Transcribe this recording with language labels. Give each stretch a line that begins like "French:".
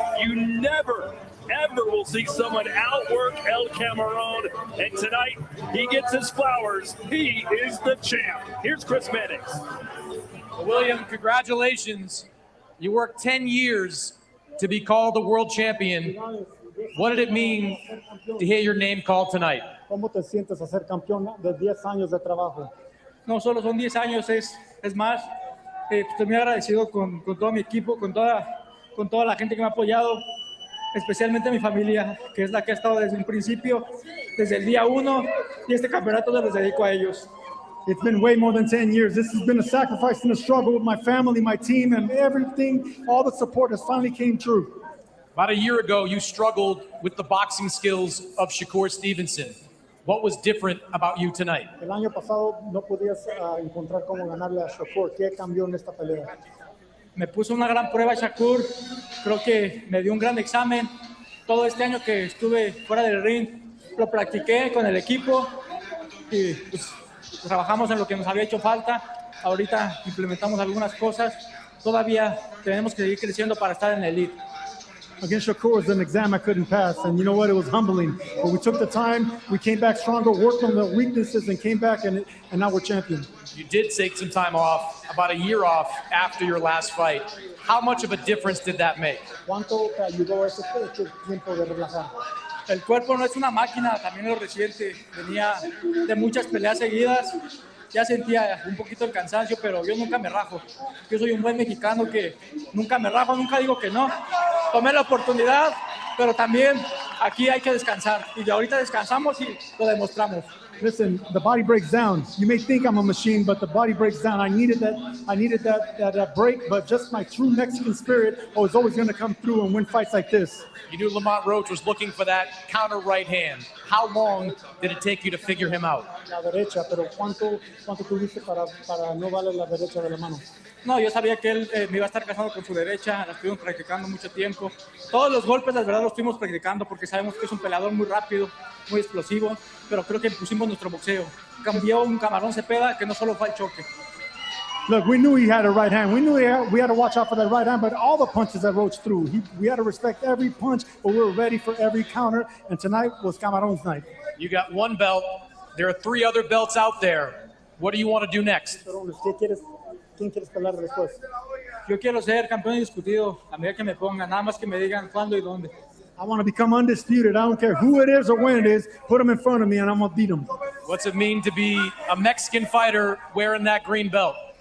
English: You never, ever will see someone outwork El Camarón, and tonight he gets his flowers. He is the champ. Here's Chris Mannix. Well, William, congratulations. You worked 10 years to be called the world champion. What did it mean to hear your name called tonight?
Spanish: ¿Cómo te sientes a ser campeón de 10 años de trabajo? No solo son 10 años, es más. Estoy muy agradecido con todo mi equipo, con toda la gente que me ha apoyado, especialmente mi familia, que es la que ha estado desde un principio, desde el día 1, y este campeonato se los dedico a ellos.
English: It's been way more than 10 years. This has been a sacrifice and a struggle with my family, my team, and everything, all the support has finally came true. About a year ago, you struggled with the boxing skills of Shakur Stevenson. What was different about you tonight?
Spanish: El año pasado no podías encontrar cómo ganarle a Shakur. ¿Qué cambió en esta pelea? Me puso una gran prueba Shakur. Creo que me dio un gran examen. Todo este año que estuve fuera del ring, lo practiqué con el equipo y pues, trabajamos en lo que nos había hecho falta. Ahorita implementamos algunas cosas. Todavía tenemos que seguir creciendo para estar en el elite.
English: Against Shakur was an exam I couldn't pass, and you know what? It was humbling. But we took the time, we came back stronger, worked on the weaknesses, and came back, and now we're champion. You did take some time off, about a year off after your last fight. How much of a difference did that make?
Spanish: ¿Cuánto te ayudó ese tiempo de relajar? El cuerpo no es una máquina, también lo reciente. Venía de muchas peleas seguidas. Ya sentía un poquito el cansancio, pero yo nunca me rajo. Yo soy un buen mexicano que nunca me rajo, nunca digo que no. Tomé la oportunidad, pero también aquí hay que descansar. Y ahorita descansamos y lo demostramos.
English: Listen, the body breaks down. You may think I'm a machine, but the body breaks down. I needed that break, but just my true Mexican spirit was always going to come through and win fights like this. You knew Lamont Roach was looking for that counter right hand. How long did it take you to figure him out?
Spanish: La derecha, pero ¿cuánto tuviste para no darle la derecha de la mano? No, yo sabía que él me iba a estar casando con su derecha, la estuvimos practicando mucho tiempo. Todos los golpes, la verdad, los estuvimos practicando porque sabemos que es un peleador muy rápido, muy explosivo, pero creo que pusimos nuestro boxeo. Cambió un Camarón Zepetta que no solo fue el choque.
English: Look, we knew he had a right hand. We knew we had to watch out for that right hand, but all the punches that Roach threw, we had to respect every punch, but we were ready for every counter, and tonight was Camaron's night. You got one belt. There are 3 other belts out there. What do you want to do next?
Spanish: ¿Quién quieres pelear después? Yo quiero ser campeón indiscutido, a medida que me pongan, nada más que me digan cuándo y dónde.
English: I want to become undisputed. I don't care who it is or when it is. Put them in front of me, and I'm going to beat them. What's it mean to be a Mexican fighter wearing that green belt?